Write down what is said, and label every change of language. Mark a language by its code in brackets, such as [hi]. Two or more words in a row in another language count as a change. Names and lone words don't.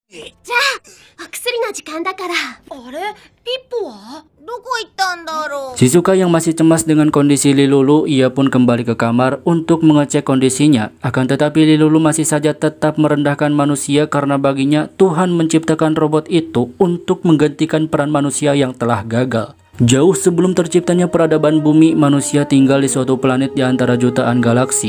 [ja] じゃあ、お薬の時間だから。あれ、ピッポはどこ行ったんだろう。 [id] Shizuka yang masih cemas dengan kondisi Lilulu, ia pun kembali ke kamar untuk mengecek kondisinya. Akan tetapi Lilulu masih saja tetap merendahkan manusia karena baginya Tuhan menciptakan robot itu untuk menggantikan peran manusia yang telah gagal. Jauh sebelum terciptanya peradaban bumi, manusia tinggal di suatu planet di antara jutaan galaksi.